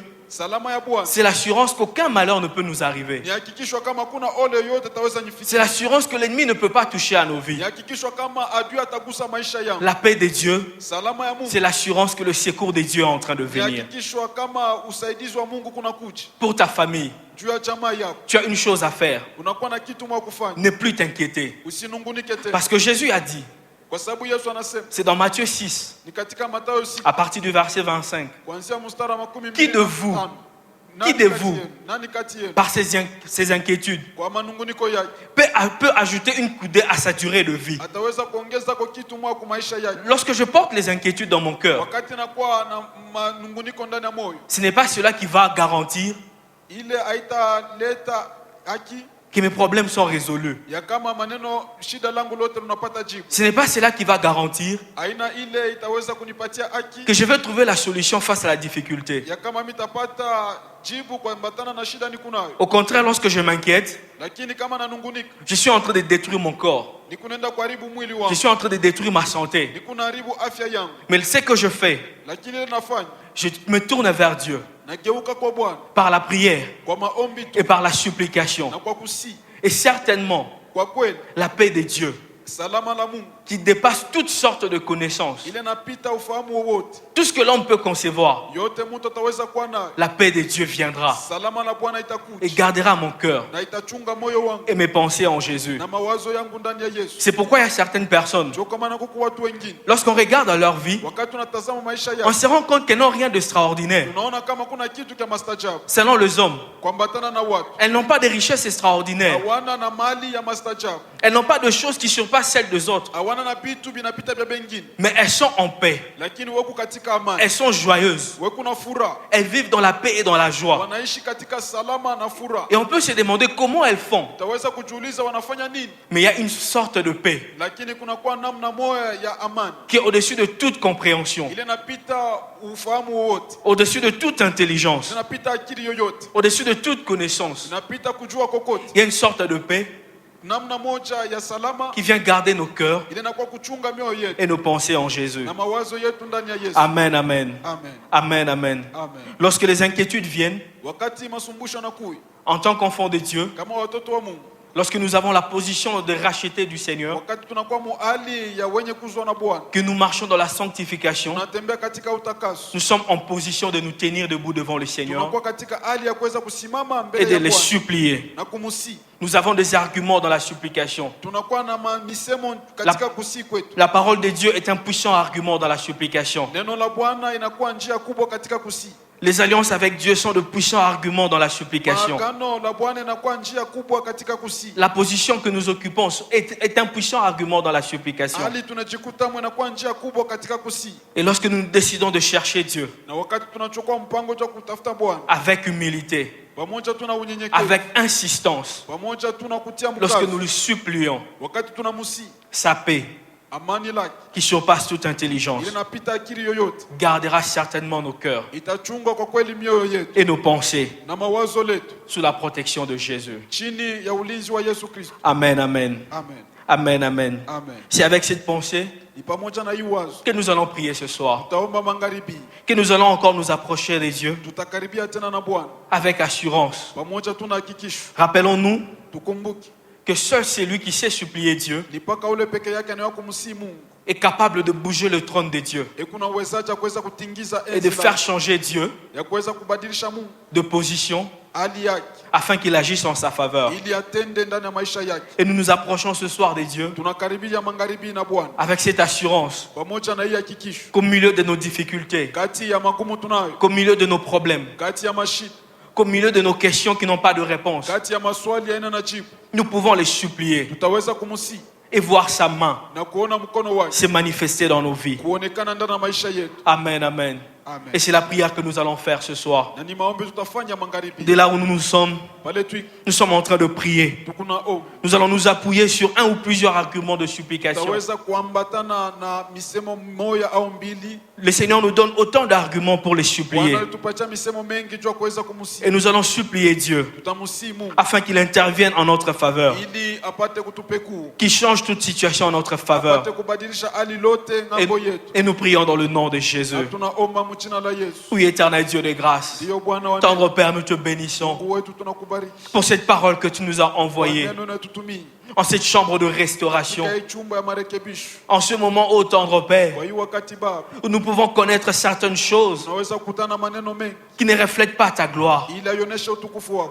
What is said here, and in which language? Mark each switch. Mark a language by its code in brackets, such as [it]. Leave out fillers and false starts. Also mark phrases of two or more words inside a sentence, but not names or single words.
[sw] Salama ya Bwana [fr] c'est l'assurance qu'aucun malheur ne peut nous arriver. [sw] ni hakikisho kama kuna ole yote taweza [fr] C'est [sw] nifikia, [fr] l'assurance que l'ennemi ne peut pas toucher à nos vies. [sw] ni hakikisho kama adui atagusa maisha yangu. [fr] La paix de Dieu, [sw] Salama ya Mungu [fr] c'est l'assurance que le secours de Dieu est en train de [sw] ni [fr] venir. [sw] hakikisho kama usaidizi wa Mungu kuna kuja [fr] Pour ta famille, [sw] juu ya jamaa yako. [fr] tu as une chose à faire. [sw] Unakuwa na kitu mwa kufanya, [fr] Ne plus t'inquiéter. [sw] usinungunike tena, [fr] Parce que Jésus a dit, [sw] kwa sababu Yesu anasema [fr] c'est dans Matthieu 6, [sw] ni katika Mathayo 6 [fr] à partir du verset 25, [sw] kuanzia mstari wa 15. [fr] Qui de vous? [sw] Nani [fr] Qui de [sw] kati [fr] vous? [sw] yenu? Nani kati yenu [fr] par ses inquiétudes, [sw] kwa manunguniko yake [fr] peut ajouter une coudée à sa durée de vie. [sw] ataweza kuongeza kwa kitu mwa kwa maisha yake? [fr] Lorsque je porte les inquiétudes dans mon cœur, [sw] Wakati nakuwa na manunguniko ndani ya moyo, [fr] ce n'est pas cela qui va garantir [sw] ile haitaleta haki [fr] que mes problèmes sont résolus. [sw] ya kama maneno shida langu lote lunapata jibu. [fr] Ce n'est pas cela qui va garantir [sw] Aina ile itaweza kunipatia haki [fr] que je vais trouver la solution face à la difficulté. [sw] ya kama mitapata jibu kwa mbatana na shida nikunayo, [fr] Au contraire, lorsque je m'inquiète, [sw] lakini kama nanungunika [fr] je suis en train de détruire mon corps. [sw] nikunenda kuharibu mwili [fr] Je [sw] wangu, [fr] suis en train de détruire ma santé. [sw] nikunaharibu afya yangu, [fr] Mais ce que je fais, [sw] lakini ile nafanya [fr] je me tourne vers Dieu [sw] nageuka kwa Bwana [fr] par la prière [sw] kwa maombi tu [fr] et par la supplication. [sw] na kwa kusii. [fr] Et certainement, [sw] Kwa kweli [fr] la paix de Dieu [sw] salama la Mungu [fr] qui dépasse toutes sortes de connaissances. [sw] ile napita ufahamu wowote, [fr] Tout ce que l'homme peut concevoir, [sw] yote mtu ataweza kuwa nayo. [fr] la paix de Dieu viendra [sw] Salama la Bwana [fr] et [sw] itakuja [fr] gardera mon cœur [sw] na itachunga moyo wangu [fr] et mes pensées en Jésus. [sw] na mawazo yangu ndani ya Yesu. [fr] C'est pourquoi il y a certaines personnes, [sw] Ndio kama na kuku watu wengine, [fr] lorsqu'on regarde dans leur vie, [sw] wakati tunatazama maisha [fr] on [sw] yao, [fr] se rend compte qu'elles n'ont rien d'extraordinaire. [sw] tunaona kama kuna kitu cha mastajabu [fr] Selon les hommes, [sw] kuambatana na watu. [fr] elles n'ont pas de richesses extraordinaires. [sw] Hawana na mali ya mastajabu, [fr] Elles n'ont pas de choses qui surpassent celles des autres. [sw] hawana na vitu vinapita vya bengine, [fr] Mais elles sont en paix. [sw] lakini wako katika amani, [fr] Elles sont joyeuses. [sw] wako na furaha, [fr] Elles vivent dans la paix et dans la joie. [sw] wanaishi katika salama na furaha. [fr] Et on peut se demander comment elles font. [sw] Utaweza kujiuliza wanafanya nini, [fr] Mais il y a une sorte de paix [sw] lakini kuna kuwa namna moja ya amani [fr] qui est au-dessus de toute compréhension, [sw] ile napita ufahamu wowote, [fr] au-dessus de toute intelligence, [sw] inapita akili yoyote, [fr] au-dessus de toute connaissance. [sw] inapita kujua kokote. [fr] Il y a une sorte de paix [sw] Namna moja ya salama [fr] qui vient garder nos cœurs [sw] ile inakuwa kuchunga mioyo yetu [fr] et nos pensées en Jésus. [sw] na mawazo yetu ndani ya Yesu. [fr] Amen, amen. [sw] Amen. [fr] Amen, amen. [sw] Amen. [fr] Lorsque les inquiétudes viennent, [sw] Wakati masumbusho yanakuja [fr] en tant qu'enfants de Dieu, [sw] kama watoto wa Mungu, [fr] lorsque nous avons la position de racheter du Seigneur, [sw] wakati tunakuwa muhali ya wenye kuzwa na Bwana, [fr] que nous marchons dans la sanctification, [sw] tunatembea katika utakaso, [fr] nous sommes en position de nous tenir debout devant le Seigneur [sw] tunakuwa katika hali ya kuweza kusimama [fr] et [sw] mbele [fr] de [sw] ya [fr] les [sw] Bwana [fr] supplier. [sw] na kumusi. [fr] Nous avons des arguments dans la supplication. [sw] Tunakuwa na misemo katika kusi kwetu. [fr] La parole de Dieu est un puissant argument dans la supplication. [sw] Neno la Bwana inakuwa njia kubwa katika kusi. [fr] Les alliances avec Dieu sont de puissants arguments dans la supplication. [sw] Maagano la Bwana inakuwa njia kubwa katika kusi. [fr] La position que nous occupons est un puissant argument dans la supplication. [sw] Hali tunajikuta inakuwa njia kubwa katika kusi. [fr] Et lorsque nous décidons de chercher Dieu [sw] Na wakati tunachukua mpango wa kutafuta Bwana, [fr] avec humilité, [sw] pamoja tuna unyenyekevu, [fr] avec insistance, [sw] pamoja tunakutia [fr] lorsque [sw] mkazo, [fr] nous le supplions, [sw] wakati tunamusi, [fr] sa paix, [sw] amani lake [fr] qui surpasse toute intelligence, [sw] ile napita akili yoyote, [fr] gardera certainement nos cœurs [sw] itachunga kwa kweli mioyo yetu [fr] et nos pensées [sw] na mawazo letu [fr] sous la protection de Jésus. [sw] chini ya ulinzi wa Yesu Kristo. [fr] Amen, amen. [sw] Amen. [fr] Amen, amen. [sw] Amen. [fr] C'est avec cette pensée [sw] Ni pamoja na hii wazo [fr] que nous allons prier ce soir, [sw] tutaomba magharibi, [fr] que nous allons encore nous approcher des dieux [sw] tutakaribia tena na Bwana [fr] avec assurance. [sw] pamoja, tuna hakikisho, [fr] Rappelons-nous [sw] tukumbuke [fr] que seul celui qui sait supplier Dieu [sw] ni paka ule peke yake anayeweza kumsihi Mungu, [fr] est capable de bouger le trône de Dieu [sw] kuna uwezaji kuweza kutingiza [fr] et de [sw] enzi [fr] faire [sw] lake, [fr] changer Dieu [sw] ya kuweza kubadilisha Mungu [fr] de position [sw] hali yake [fr] afin qu'il agisse en sa faveur. [sw] ili atende ndani ya maisha yake. [fr] Et nous nous approchons ce soir des dieux [sw] Tunakaribia magharibi na Bwana [fr] avec cette assurance [sw] pamoja na hii hakikisho, [fr] qu'au milieu de nos difficultés, [sw] kati ya magumu tunayo, [fr] qu'au milieu de nos problèmes, [sw] kati ya mashida, [fr] qu'au milieu de nos questions qui n'ont pas de réponse, [sw] kati ya maswali haina na jibu, [fr] nous pouvons les supplier [sw] tutaweza kumsihi [fr] et voir sa main [sw] na kuona mkono wake [fr] se manifester dans nos vies. [sw] kuonekana ndani ya maisha yetu. [fr] Amen, amen. [sw] Amen. [fr] Et c'est la prière que nous allons faire ce soir. [sw] Na ni maombi tutafanya magharibi, [fr] Dès là où nous sommes, [sw] pale tu [fr] nous sommes en train de prier. [sw] tukuna ombi, [fr] Nous allons nous appuyer sur un ou plusieurs arguments de supplication. [sw] tutaweza kuambatana na misemo moja au mbili. [fr] Le Seigneur nous donne autant d'arguments pour les supplier. [sw] Bwana alitupatia misemo mengi juu ya kuweza [fr] Et [sw] kumsihi, [fr] nous allons supplier Dieu [sw] tutamsihi Mungu [fr] afin qu'il intervienne en notre faveur, [sw] ili apate kutupekuu, [fr] qu'il change toute situation en notre faveur. [sw] apate kubadilisha hali lote [fr] Et, [sw] ngambo yetu. [fr] et nous prions dans le nom de [sw] Na [fr] Jésus. [sw] tunaomba mjina la Yesu. [fr] Oui, éternel Dieu de grâce, [sw] Ndiyo Bwana wa [fr] tendre Père, nous te bénissons [sw] Mungu wetu, tunakubariki [fr] pour cette parole que tu nous as [sw] kwa [fr] envoyée [sw] neno unayotutumia [fr] en cette chambre de restauration. [sw] katika hii chumba ya marekebisho. [fr] En ce moment, ô tendre Père, [sw] Kwa hii wakati Baba, [fr] où nous pouvons connaître certaines choses [sw] tunaweza kukutana maneno mengi [fr] qui ne reflètent pas ta gloire, [sw] ili aionyeshe utukufu wako.